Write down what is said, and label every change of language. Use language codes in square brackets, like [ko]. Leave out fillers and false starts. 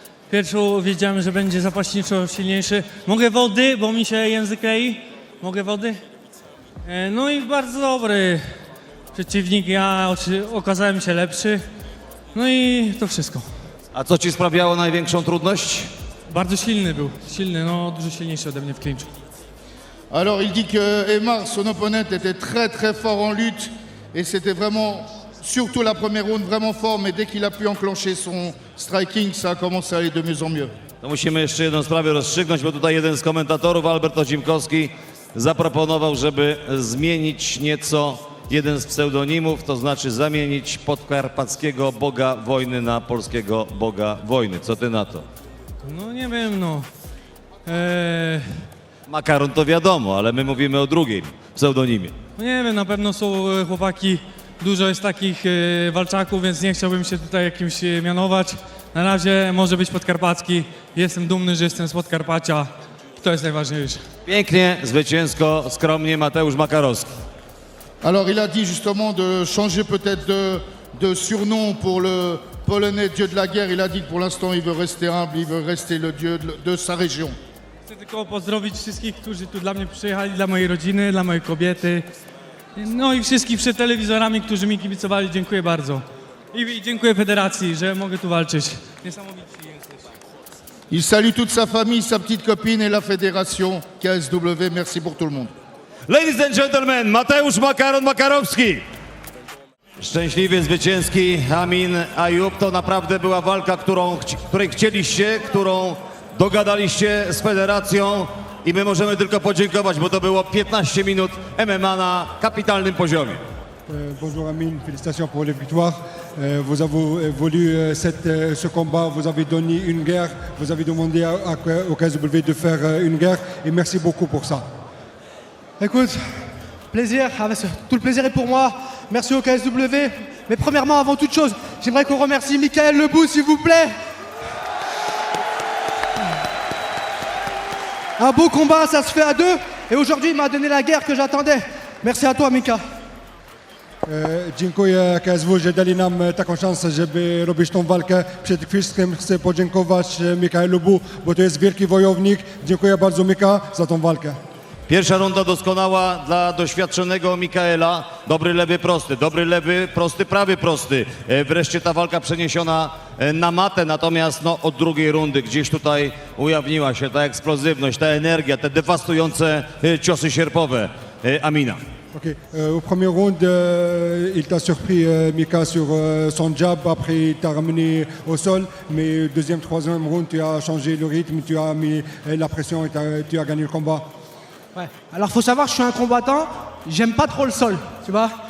[pl] Pierwszą wiedziałem, że będzie zapaśniczo silniejszy. Mogę wody, bo mi się język klei. Mogę wody. No i bardzo dobry przeciwnik. Ja okazałem się lepszy. No i to wszystko. A co ci sprawiało największą trudność? Bardzo silny był. Silny, no dużo silniejszy ode mnie w klinczu. [fr] Alors il dit que Aymar, son opponent, était très fort en lutte et c'était vraiment, surtout la première round, vraiment fort, mais dès qu'il a pu enclencher son striking, ça a commencé à aller de mieux en mieux. [pl] To musimy jeszcze jedną sprawę rozstrzygnąć, bo tutaj jeden z komentatorów, Albert Ozimkowski, zaproponował, żeby zmienić nieco jeden z pseudonimów, to znaczy zamienić podkarpackiego boga wojny na polskiego boga wojny. Co ty na to? No nie wiem, no. Makaron to wiadomo, ale my mówimy o drugim pseudonimie. No nie wiem, na pewno są chłopaki, dużo jest takich walczaków, więc nie chciałbym się tutaj jakimś mianować. Na razie może być podkarpacki. Jestem dumny, że jestem z Podkarpacia. To jest najważniejsze. Pięknie, zwycięsko, skromnie Mateusz Makarowski. [fr] Alors il a dit justement de changer peut-être de surnom pour le Polonais dieu de la guerre. Il a dit que pour l'instant il veut rester humble, il veut rester le dieu de sa région. [pl] Chcę tylko pozdrowić wszystkich, którzy tu dla mnie przyjechali, dla mojej rodziny, dla mojej kobiety. No i wszystkich przed telewizorami, którzy mi kibicowali. Dziękuję bardzo. I dziękuję Federacji, że mogę tu walczyć. Niesamowici jesteś. [fr] Il salue toute sa famille, sa petite copine et la fédération KSW. Merci pour tout le monde. [en] Ladies and gentlemen, Mateusz Makaron Makarowski. [pl] Szczęśliwie zwycięski Amin Ayub. To naprawdę była walka, której chcieliście, którą dogadaliście z federacją i my możemy tylko podziękować, bo to było 15 minut MMA na kapitalnym poziomie. [fr] Bonjour Amine, félicitations pour les victoires. Vous avez voulu ce combat, vous avez donné une guerre, vous avez demandé au KSW de faire une guerre et merci beaucoup pour ça. Écoute, plaisir, tout le plaisir est pour moi. Merci au KSW. Mais premièrement, avant toute chose, j'aimerais qu'on remercie Michael Lebou, s'il vous plaît. Un beau combat, ça se fait à deux. Et aujourd'hui, il m'a donné la guerre que j'attendais. Merci à toi, Mika. [pl] Dziękuję KSW, że dali nam taką szansę, żeby robić tą walkę. Przede wszystkim chcę podziękować Michaelowi, bo to jest wielki wojownik. Dziękuję bardzo Mika za tą walkę. Pierwsza runda doskonała dla doświadczonego Mikaela. Dobry lewy, prosty, prawy prosty. Wreszcie ta walka przeniesiona na matę, natomiast no, od drugiej rundy gdzieś tutaj ujawniła się ta eksplozywność, ta energia, te dewastujące ciosy sierpowe Amina. Ok. [fr] Au premier round, il t'a surpris, Mika, sur son jab. Après, il t'a ramené au sol. Mais deuxième, troisième round, tu as changé le rythme, tu as mis la pression et tu as gagné le combat. Ouais. Alors faut savoir, je suis un combattant, j'aime pas trop le sol, tu vois.